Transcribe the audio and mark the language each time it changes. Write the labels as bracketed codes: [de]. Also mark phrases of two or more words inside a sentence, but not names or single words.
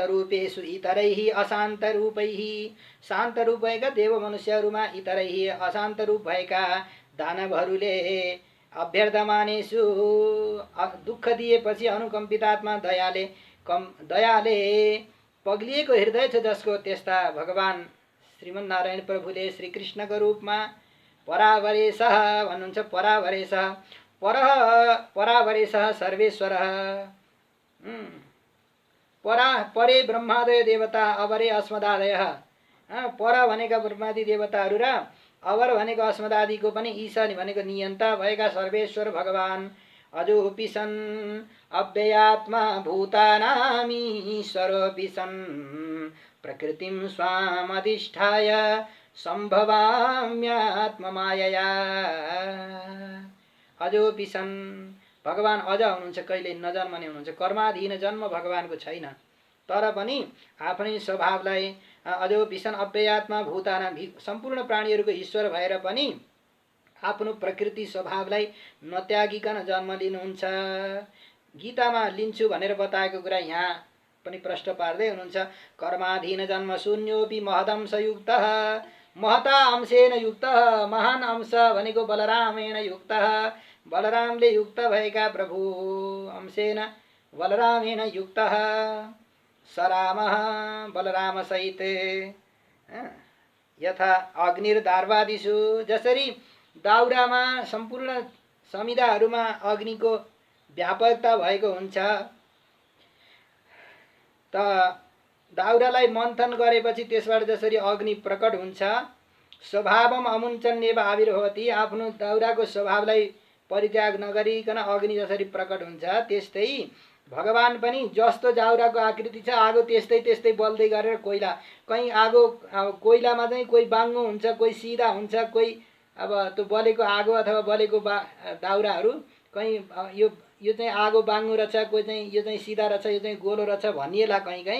[sa] रूपेषु इतरैः अशान्त रूपैः, [ne] शान्त रूप भएका देव मनुष्यहरूमा [sa] इतरैः अशान्त [ne] रूप भएका दानवहरूले अभ्यर्थमानेषु दुःख दिएपछि अनुकम्पितात्मा दयाले पग्लिएको हृदय छ जसको, त्यस्ता भगवान श्रीमन्नारायण प्रभुले श्रीकृष्णको रूपमा परावरेशः भन्नुहुन्छ। [sa] परावरेशः परावरेशः सर्वेश्वरः। परे ब्रह्मादय देवता अवरे अस्मदादयः। [ne] पर भनेका ब्रह्मादि देवताहरू र अवर भनेको अस्मदादिको पनि ईशान भनेको नियन्ता भएका सर्वेश्वर भगवान [sa] अजोऽपि सन् अव्ययात्मा भूतानामीश्वरोऽपि सन् प्रकृतिं स्वामधिष्ठाय सम्भवाम्यात्ममायया। अजोऽपि सन्, [ne] भगवान अझ हुनुहुन्छ, कहिले नजन्मने हुनुहुन्छ, कर्माधीन जन्म भगवानको छैन। तर पनि आफ्नै स्वभावलाई [sa] अजोऽपि सन् अव्ययात्मा भूतानां, [ne] सम्पूर्ण प्राणीहरूको ईश्वर भएर पनि आफ्नो प्रकृति स्वभावलाई नत्यागिकन जन्म लिनुहुन्छ। गीतामा लिन्छु भनेर बताएको कुरा यहाँ पनि प्रश्न पार्दै हुनुहुन्छ। [sa] कर्माधीन जन्म शून्योपि महदंशयुक्तः, महता अंशेन युक्तः, [ne] महान अंश भनेको [sa] बलरामेण युक्तः, [ne] बलरामले युक्त भएका प्रभु [sa] अंशेन बलरामेण युक्तः सरामः [ne] बलराम सहित। [sa] यथा अग्निर्दार्वादिषु, [ne] जसरी दाउरामा सम्पूर्ण समिदाहरूमा अग्निको व्यापकता भएको हुन्छ, त दाउरालाई मन्थन गरेपछि त्यसबाट जसरी अग्नि प्रकट हुन्छ, स्वभावम [sa] अमुञ्चन्येव आविर्भवति, [ne] आफ्नो दाउराको स्वभावलाई परित्याग नगरिकन अग्नि जसरी प्रकट हुन्छ, त्यस्तै भगवान पनि जस्तो दाउराको आकृति छ आगो त्यस्तै त्यस्तै बल्दै गरेर कोइला, कहीँ आगो कोइलामा चाहिँ कोही बाङ्गो हुन्छ, कोही सिधा हुन्छ, कोही अब त्यो बलेको आगो अथवा बलेको दाउराहरू कहीँ यो चाहिँ आगो बाङ्गो रहेछ, कोही चाहिँ यो चाहिँ सिधा रहेछ, यो चाहिँ गोलो रहेछ भनिएला कहीँ कहीँ।